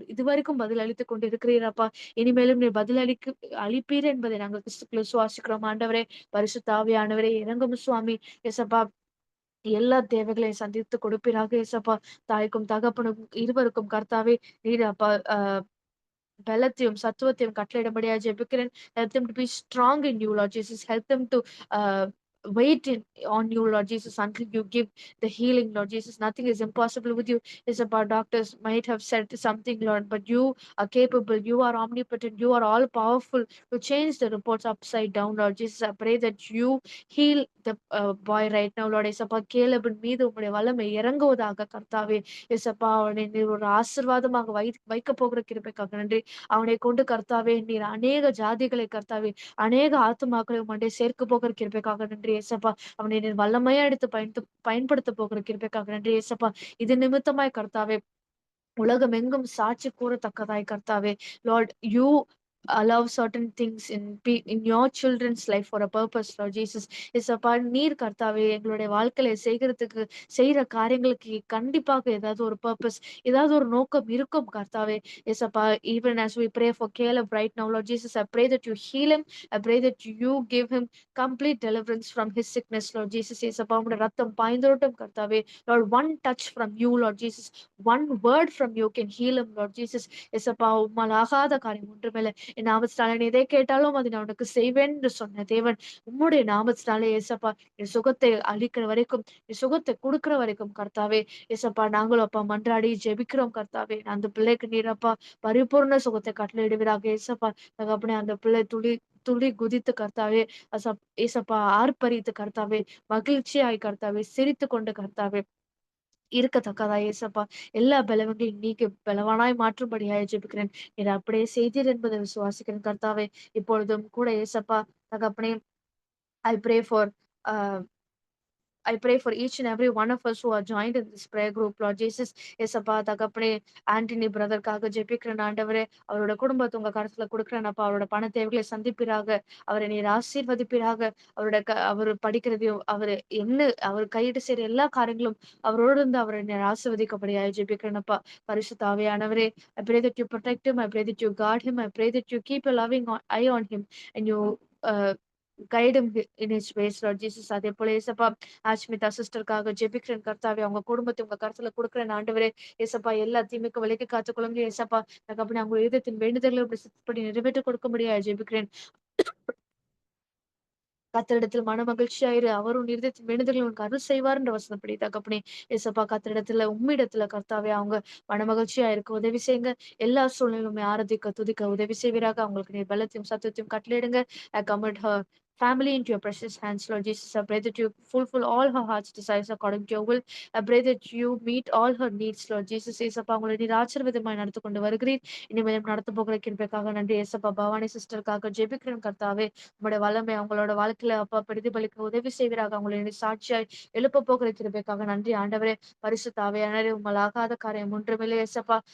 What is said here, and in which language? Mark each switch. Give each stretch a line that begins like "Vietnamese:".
Tamil: இதுவரைக்கும் பதில் அளித்துக் கொண்டு இருக்கிறீரப்பா. இனிமேலும் நீர் பதில் அளிப்பீர் என்பதை நாங்கள் கிறிஸ்துக்குள் விசுவாசிக்கிறோம் ஆண்டவரே. பரிசுத்த ஆவியானவரே இறங்கும் சுவாமி. ஏசப்பா எல்லா தேவைகளையும் சந்தித்து கொடுப்பீராக ஏசப்பா. தாய்க்கும் தகப்பனுக்கும் இருவருக்கும் கர்த்தாவே நீர் அப்பா பலத்தையும் சத்துவத்தையும் கட்டளையிடும்படியா ஜெபிக்கிறேன்.
English: Help them to be strong in you, Lord Jesus. Help them to uh, wait on you, Lord Jesus, until you give the healing, Lord Jesus. Nothing is impossible with you. Is about doctors might have said something, Lord, but you are capable. You are omnipotent. You are all powerful to change the reports upside down, Lord Jesus. I pray that you heal the boy right now, Lord.
Tamil: Isappa கேலபின் மீது உம்முடைய வல்லமை இறங்குவதாக கர்த்தாவே. இசப்பா அவனை நீர் ஒரு ஆசீர்வாதமாக வைக்க போகிற கிருபைக்காக நன்றி. அவனை கொண்டு கர்த்தாவே நீர் அநேக ஜாதிகளை கர்த்தாவே அநேக ஆத்துமாக்களை உம்முடைய சேர்க்க போகிற கிருபைக்காக நன்றி ஏசப்பா. அவனை நீர் வல்லமையா எடுத்து பயன்படுத்த போகிற கிருபைக்காக நன்றி ஏசப்பா. இது நிமித்தமாய் கர்த்தாவே உலகமெங்கும் சாட்சி கூறத்தக்கதாய் கர்த்தாவே.
English: Lord you allow certain things in your children's life for a purpose, Lord Jesus.
Tamil: இசப்பா நீர் கர்த்தாவே எங்களுடைய வாழ்க்கையில செய்யற காரியங்களுக்கு கண்டிப்பாக ஏதாவது ஒரு பர்பஸ், ஏதாவது ஒரு நோக்கம் இருக்கும் கர்த்தாவே.
English: இசப்பா even as we pray for Caleb right now, Lord Jesus, I pray that you heal him. I pray that you give him complete deliverance from his sickness, Lord Jesus.
Tamil: இசப்பா உம்முடைய ரத்தம் பாய்ந்தோட்டம் கர்த்தாவே.
English: Lord, one touch from you, Lord Jesus, one word from you can heal him, Lord Jesus.
Tamil: இசப்பா உம்மால் ஆகாத காரியம் ஒன்றுமில்லை. என் நாமத்தினாலே நீ எதை கேட்டாலும் அதை நான் உனக்கு செய்வேன் என்று சொன்ன தேவன். உம்முடைய நாமத்தினாலே ஏசப்பா என் சுகத்தை அளிக்கிற வரைக்கும், என் சுகத்தை கொடுக்கிற வரைக்கும் கர்த்தாவே. ஏசப்பா நாங்களும் அப்பா மன்றாடி ஜெபிக்கிறோம் கர்த்தாவே. அந்த பிள்ளைக்கு நீர் அப்பா பரிபூர்ண சுகத்தை கட்டளையிடுவீராக ஏசப்பா. தகப்பனே அந்த பிள்ளை துளி துளி குதித்து கர்த்தாவே ஏசப்பா ஆர்ப்பரித்து கர்த்தாவே மகிழ்ச்சியாய் கர்த்தாவே சிரித்து கொண்டு கர்த்தாவே இருக்கத்தக்கதா ஏசப்பா. எல்லா பலவங்களையும் நீக்கி பலவானாய் மாற்றும்படியாய் ஜெபிக்கிறேன். இதை அப்படியே செய்தீர் என்பதை விசுவாசிக்கிறேன் கர்த்தாவே. இப்பொழுதும் கூட ஏசப்பா தகப்பனே,
English: I pray for I pray for each and every one of us who are joined in this prayer group, Lord Jesus.
Tamil: ஏசப்பா தகப்பனே, ஆண்டனி பிரதருக்காக ஜெபிக்கிறேன் ஆண்டவரே. அவரோட குடும்பத்தை உங்க கருத்துல கொடுக்கிறேன் அப்பா. அவரோட பண தேவைகளை சந்திப்பீராக. அவரை நீர் ஆசீர்வதிப்பீராக. அவர் படிக்கிறதையும் அவர் கையிட்டு செய்யற எல்லா காரியங்களும் அவரோடு இருந்து அவரை நீர் ஆசீர்வதிக்கப்படியாக ஜெபிக்கிறேன் அப்பா. பரிசுத்த ஆவியானவரே,
English: I pray that you protect him. I pray that you guard him. I pray that you keep a loving eye on him and you uh, guide him in his ways, Lord Jesus.
Tamil: அதே போல ஏசப்பா ஆஷ்மிதா சிஸ்டருக்காக ஜெபிக்கிறேன் கர்த்தாவே. அவங்க குடும்பத்தை உங்க கருத்துல கொடுக்கிறேன் ஆண்டவரே. ஏசப்பா எல்லா தீமைக்கு விலைக்கு காத்துக்கொள்ளுங்க ஏசப்பா. தகப்பனே அவங்க இதயத்தின் வேண்டுதல்களை இப்படி சித்தப்படி நிறைவேற்றி கொடுக்க முடியாது ஜெபிக்கிறேன். கர்த்தரிடத்தில் மனமகிழ்ச்சியாயிரு, அவர் உன் இருதயத்தின் வேண்டுதல்களை உனக்கு அருள் செய்வார் என்ற வசனப்படி தகப்பனே. ஏசப்பா கர்த்தரிடத்துல உம்மிடத்துல கர்த்தாவே அவங்க மனமகிழ்ச்சியா இருக்க உதவி செய்யுங்க. எல்லா சூழ்நிலையுமே ஆராதிக்க துதிக்க உதவி செய்வீராக. அவங்களுக்கு நீர் பலத்தையும் சத்துவத்தையும் கட்டளையிடுங்க.
English: I commit her family into your precious hands, Lord Jesus. I pray that you fulfill all her heart's desires according to your will. I pray that you meet all her needs, Lord Jesus.
Tamil: ஏசப்பா உங்களை நீர் ஆசீர்வாதமாய் நடத்தி கொண்டு வருகிறீர். இனிமேலும் நடத்த போகிற கிருபைக்காக நன்றி ஏசப்பா. பவானி சிஸ்டருக்காக ஜெபிக்கிறேன் கர்த்தாவே. உங்களுடைய வல்லமை அவங்களோட வாழ்க்கையில அப்பா பிரதிபலிக்க உதவி செய்வீராக. அவங்களை சாட்சியாய் எழுப்ப போகிற கிருபைக்காக நன்றி ஆண்டவரே. பரிசுத்த ஆவியானவரே, உம்மால் ஆகாத காரியம் ஒன்றுமில்லை ஏசப்பா.